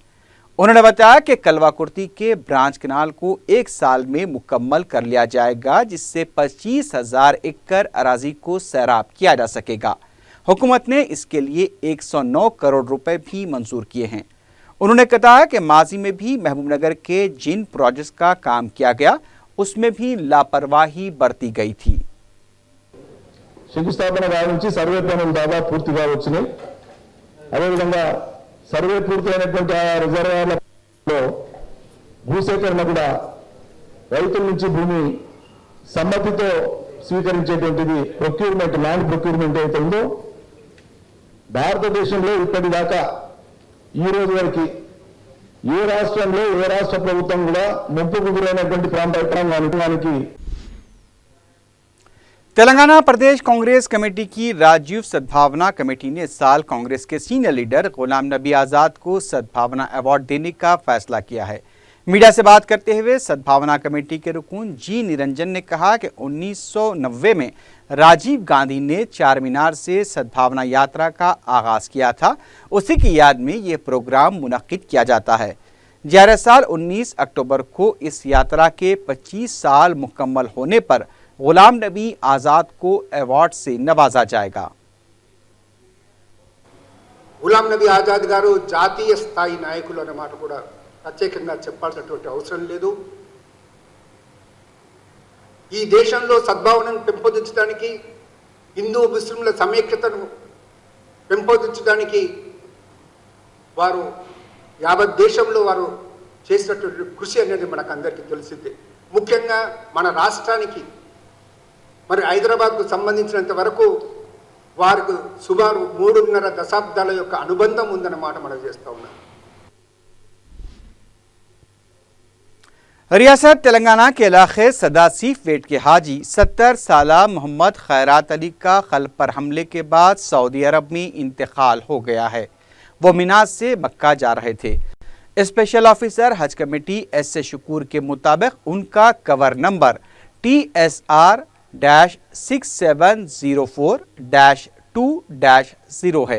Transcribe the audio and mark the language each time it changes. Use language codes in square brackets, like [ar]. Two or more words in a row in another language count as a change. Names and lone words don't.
[ur] انہوں نے بتایا کہ کلواکرتی کے [en] branch canal [ur] کو 1 سال میں مکمل کر لیا جائے گا جس سے 25,000 ایکڑ اراضی کو سیراب کیا جا سکے گا. حکومت نے اس کے لیے 109 کروڑ روپے بھی منظور کیے ہیں. انہوں نے بتایا کہ ماضی میں بھی محبوب نگر کے جن پروجیکٹس کا کام کیا گیا اس میں بھی لاپروائی برتی گئی تھی. [te] శంకుస్థాపన గావించి సర్వే పనులు దాదాపు పూర్తిగా వచ్చినాయి. అదేవిధంగా సర్వే పూర్తయినటువంటి ఆ రిజర్వాయర్లలో భూసేకరణ కూడా రైతుల నుంచి భూమి సమ్మతితో స్వీకరించేటువంటిది ప్రొక్యూర్మెంట్, [en] land procurement [te] అయితే ఉందో భారతదేశంలో ఇప్పటిదాకా ఈ రోజు వరకు ఏ రాష్ట్రంలో ఏ రాష్ట్ర ప్రభుత్వం కూడా ముంపుకు గురైనటువంటి ప్రాంతానికి [ur] تلنگانہ پردیش کانگریس کمیٹی کی راجیو سدبھاونا کمیٹی نے اس سال کانگریس کے [en] senior leader [ur] غلام نبی آزاد کو سدبھاونا ایوارڈ دینے کا فیصلہ کیا ہے. میڈیا سے بات کرتے ہوئے سدبھاونا کمیٹی کے رکن جی نرنجن نے کہا کہ 1990 میں راجیو گاندھی نے چار مینار سے سدبھاونا یاترا کا آغاز کیا تھا. اسی کی یاد میں یہ پروگرام منعقد کیا جاتا ہے. 11 سال 19 اکتوبر کو اس یاترا کے 25 سال مکمل ہونے پر غلام نبی آزاد کو ایوارڈ سے نوازا جائے گا. [te] గులాం నబీ ఆజాద్ గారు జాతీయ స్థాయి నాయకులు అనే మాట కూడా ప్రత్యేకంగా చెప్పాల్సినటువంటి అవసరం లేదు. ఈ దేశంలో సద్భావనను పెంపొందించడానికి, హిందూ ముస్లింల సమైక్యతను పెంపొందించడానికి వారు యావత్ దేశంలో వారు చేసినటువంటి కృషి అనేది మనకు అందరికీ తెలిసిందే. ముఖ్యంగా మన రాష్ట్రానికి మరి హైదరాబాద్కు సంబంధించినంత వరకు వారికి సుమారు 3.5 దశాబ్దాల యొక్క అనుబంధం ఉందన్నమాట మనం చేస్తూ ఉన్నాం. [ur] ریاست تلنگانہ کے علاقے سداسی پیٹ کے حاجی 70 سالہ محمد خیرات علی کا قلب پر حملے کے بعد سعودی عرب میں انتقال ہو گیا ہے. وہ منیٰ سے مکہ جا رہے تھے. [en] special officer [ur] حج کمیٹی ایس اے شکور کے مطابق ان کا [en] cover number [ur] TSR-6704-2-0 है।